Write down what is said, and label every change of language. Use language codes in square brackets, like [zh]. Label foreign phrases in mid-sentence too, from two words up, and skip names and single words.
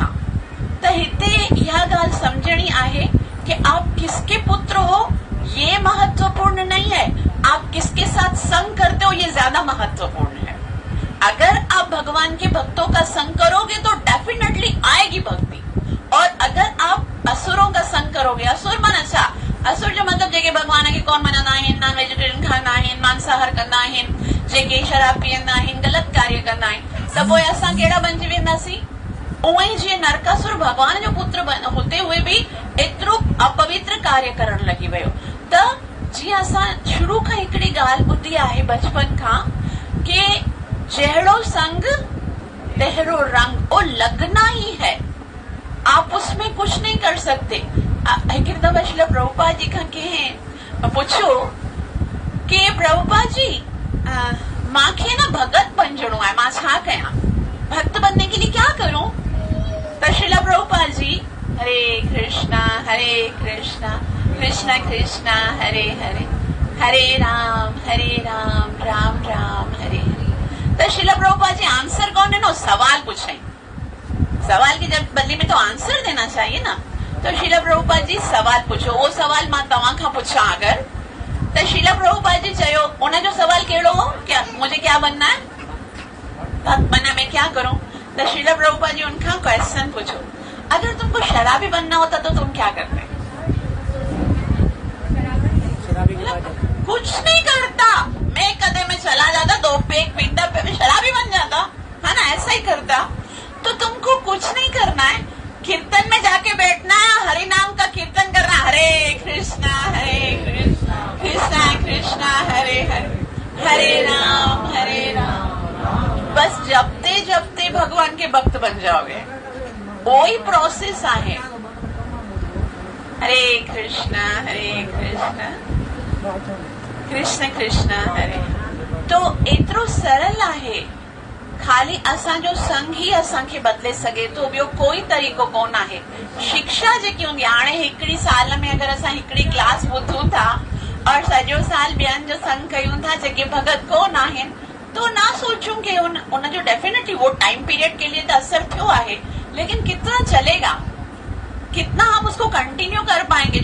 [sd] त हिते इहा ॻाल्हि समझणी आहे कि [hi] आप किसके पुत्र हो ये महत्वपूर्ण नहीं है, आप किसके साथ संग करते हो ये ज्यादा महत्वपूर्ण है। अगर आप भगवान के भक्तों का संग करोगे तो डेफिनेटली आएगी भक्ति। और अगर आप असुरों का संग करोगे, असुर [sd] माना छा? असुर जो मतलब जेके भगवान खे कोन मञंदा आहिनि, [en] non vegetarian [sd] खाईंदा आहिनि, मांसाहार कंदा आहिनि, जेके शराब पीअंदा आहिनि, ग़लत कार्य कंदा आहिनि, त पोइ असां कहिड़ा बणिजी वेंदासीं? उहो ई जीअं नरकासुर भगवान जो पुत्र हुते हुए बि एतिरो अपवित्र कार्य करण लॻी वियो। त जीअं असां शुरू खां हिकिड़ी ॻाल्हि ॿुधी आहे बचपन खां कि जहिड़ो संग तहिड़ो रंग, [hi] वो लगना ही है, आप उसमें कुछ नहीं कर सकते। [sd] हिकिड़ी दफ़ा श्रील प्रभुपाद जी खां कंहिं पुछो कि प्रभुपाद जी मांखे न भगत बणिजणो आहे, मां छा कयां? [hi] भक्त बनने के लिए क्या करूं? [sa] त श्रील प्रभुपाद जी हरे कृष्णा कृष्णा कृष्णा हरे हरे, हरे राम राम राम हरे हरे। [hi] तो श्रील प्रभुपाद जी आंसर कौन है ना, सवाल पूछे। सवाल की जब बदले में तो आंसर देना चाहिए ना। तो श्रील प्रभुपाद जी सवाल पूछो। [sd] वो सवाल मां तव्हां खां पुछां अगर त शीला प्रभुपाद जी चयो, उनजो सवाल कहिड़ो हो, [hi] क्या मुझे क्या बनना है, भक्त बनना, मैं क्या करूं? तो शीला प्रभुपाद जी उनका क्वेश्चन पूछो, अगर तुमको शराबी बनना होता तो तुम क्या करते? कुछ नहीं करता, मैं कदे में चला जाता, 2 पेग पीता, शराबी बन जाता, है ना, ऐसा ही करता। तो तुमको कुछ नहीं करना है, कीर्तन में जाके बैठना है, हरि नाम का कीर्तन करना, [sa] हरे कृष्णा कृष्णा कृष्णा हरे हरे, हरे राम [hi] बस जपते जपते भगवान के भक्त बन जाओगे। [sd] वही प्रोसेस आहे। [sa] हरे कृष्णा कृष्ण कृष्ण हरे। [sd] तो एतिरो सरल आहे, खाली असांजो संग ही असांखे बदले सघे थो, ॿियो कोई तरीक़ो कोन आहे। शिक्षा जेकी हूंदी आहे, हाणे हिकिड़ी साल में अगरि असां हिकिड़ी क्लास ॿुधूं था और सॼो साल ॿियनि जो संग कयूं था जेके भगत कोन आहिनि, तो ना सोचूं कि उनजो डेफिनेटली [hi] वो टाइम पीरियड के लिए [sd] तो असर थियो आहे, [hi] लेकिन कितना चलेगा, कितना हम उसको कंटिन्यू कर पाएंगे?